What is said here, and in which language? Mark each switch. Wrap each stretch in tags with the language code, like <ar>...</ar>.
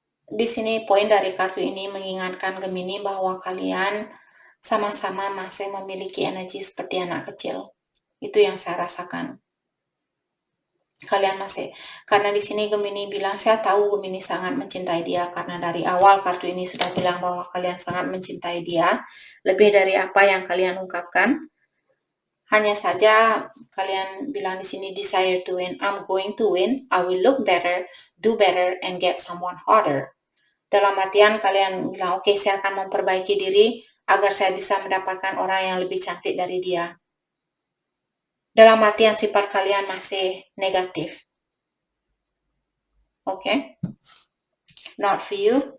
<id>Di sini poin dari kartu ini mengingatkan Gemini bahwa kalian sama-sama masih memiliki energi seperti anak kecil. Itu yang saya rasakan. Kalian masih, karena di sini Gemini bilang, saya tahu Gemini sangat mencintai dia, karena dari awal kartu ini sudah bilang bahwa kalian sangat mencintai dia, lebih dari apa yang kalian ungkapkan. Hanya saja kalian bilang di sini</id> <en>desire to win, I'm going to win, I will look better, do better, and get someone harder.</en> <id>Dalam artian kalian bilang, oke, saya akan memperbaiki diri agar saya bisa mendapatkan orang yang lebih cantik dari dia. Dalam artian sifat kalian masih negatif. Oke?</id> <en>Not for you.</en>